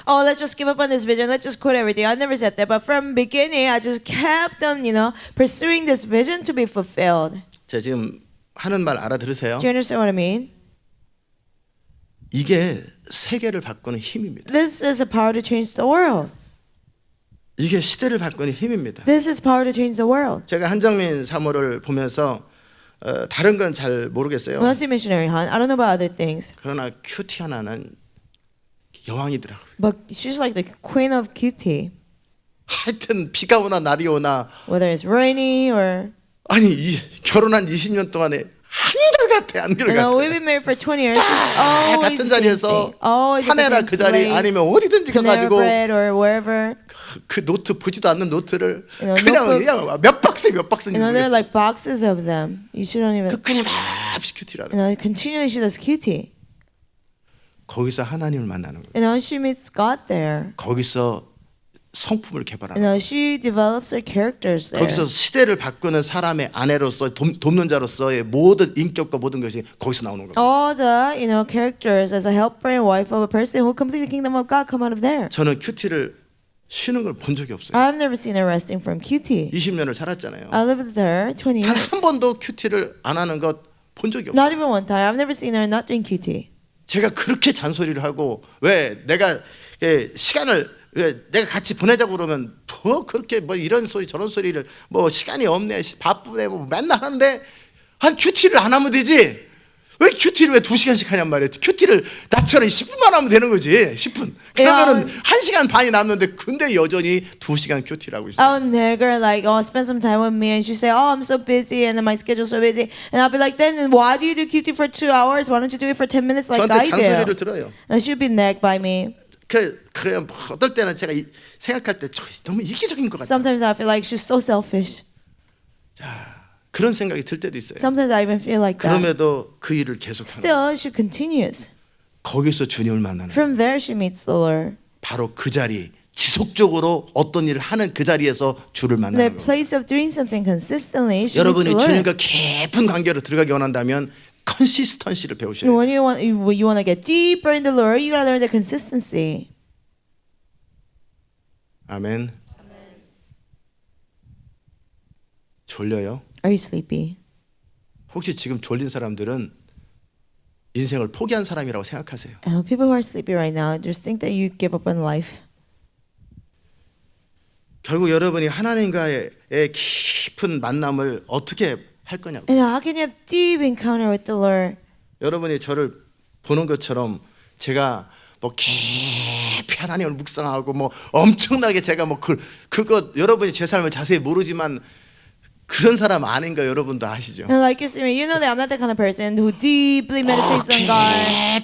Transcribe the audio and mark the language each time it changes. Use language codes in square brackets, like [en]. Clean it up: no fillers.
[en] Oh, let's just give up on this vision. Let's just quit everything. I never said that. But from beginning, I just kept on, you know, pursuing this vision to be fulfilled. [ko] 제가 지금 하는 말 알아들으세요? [en] Do you understand what I mean? [ko] 이게 세계를 바꾸는 힘입니다. [en] This is a power to change the world. [ko] 이게 시대를 바꾸는 힘입니다. [en] This is power to change the world. [ko] 제가 한정민 사모를 보면서 다른 건 잘 모르겠어요. [en] When I see missionary Han, I don't know about other things, [ko] 그러나 큐티 하나는 여왕이더라고요. [en] but she's like the queen of cutie. [ko] 하여튼 비가 오나 날이 오나 [en] Whether it's rainy or [ko] 아니 결혼한 20년 동안에 한결같아 [en] you know, we've been married for 20 years. She's always [ko] 같은 [en] the same [ko] 자리에서 [en] thing. Always at the [ko] 파네라 [en] same [ko] 그 자리 [en] place. [ko] 아니면 어디든지 [en] Panera [ko] 가가지고 [en] Bread or wherever. [ko] 그 노트 보지도 않는 노트를 [en] You know, [ko] 그냥 [en] notebooks. [ko] 몇 박스에 몇 박스인지 [en] You know, there are [ko] 모르겠어요. [en] like boxes of them. You shouldn't even. [ko] 그 끊임없이 큐티라는 [en] You know, continually she does cutie. [ko] 거기서 하나님을 만나는 거예요. [en] You know, she meets God there. [ko] 거기서 성품을 [en] You [ko] 개발하는 [en] know, she develops her characters there. [ko] 거기서 시대를 바꾸는 사람의 아내로서 돕는 자로서의 모든 인격과 모든 것이 거기서 나오는 겁니다. [en] All the, you know, characters as a helper and wife of a person who complete the kingdom of God come out of there. [ko] 저는 큐티를 쉬는 걸 본 적이 없어요. [en] I've never seen her resting from cutie. [ko] 20년을 살았잖아요. [en] I lived with her 20 [ko] 단 [en] years. [ko] 한 번도 큐티를 안 하는 것 본 적이 [en] Not [ko] 없어요. [en] even one time. I've never seen her not doing cutie. [ko] 제가 그렇게 잔소리를 하고 왜 내가 시간을 내가 같이 보내자고 그러면 뭐 그렇게 뭐 이런 소리 저런 소리를 뭐 시간이 없네 바쁘네 뭐 맨날 하는데 한 큐티를 안 하면 되지. 왜 큐티를 왜 2시간씩 하냔 말이야. 큐티를 나처럼 10분만 하면 되는 거지. 10분. 그러면은 1시간 반이 남는데 근데 여전히 2시간 큐티라고 있어. [en] I'll never like, oh, spend some time with me, and she say, oh, I'm so busy, and then my schedule's so busy, and I'll be like, then why do you do QT for 2 hours? Why don't you do it for 10 minutes like [ko] 저한테 [en] I [ko] 잔소리를 [en] do? [ko] 들어요. [en] And she'll be nagged by me. [ko] 그 어떨 때는 제가 생각할 때 너무 이기적인 것 같아요. [en] Sometimes I feel like she's so selfish. [ko] 그런 생각이 들 때도 있어요. [en] Sometimes I even feel like that. [ko] 그럼에도 그 일을 계속하는 거예요. [en] Still, she continues. [ko] 거기서 주님을 만나는 거예요. [en] From there, she meets the Lord. [ko] 바로 그 자리 지속적으로 어떤 일을 하는 그 자리에서 주를 [en] The [ko] 만나는 거예요. [en] place of doing something consistently, she meets [ko] 여러분이 [en] the Lord. [ko] 주님과 깊은 관계로 들어가기 원한다면 컨시스턴시를 배우셔야 돼요. [en] When you want to get deeper in the Lord, you gotta learn the consistency. [ko] 아멘. 졸려요? [en] Are you sleepy? [ko] 혹시 지금 졸린 사람들은 인생을 포기한 사람이라고 생각하세요? [en] People who are sleepy right now just think that you give up on life. [ko] 결국 여러분이 하나님과의 깊은 만남을 어떻게 할 거냐고. [en] And how can you have deep encounter with the Lord? [ko] 여러분이 저를 보는 것처럼 제가 뭐 깊이 하나님을 묵상하고 뭐 엄청나게 제가 뭐 그거 여러분이 제 삶을 자세히 모르지만 그런 사람 아닌 거 여러분도 아시죠? [en] And like you see me, you know that I'm not the kind of person who deeply meditates on God.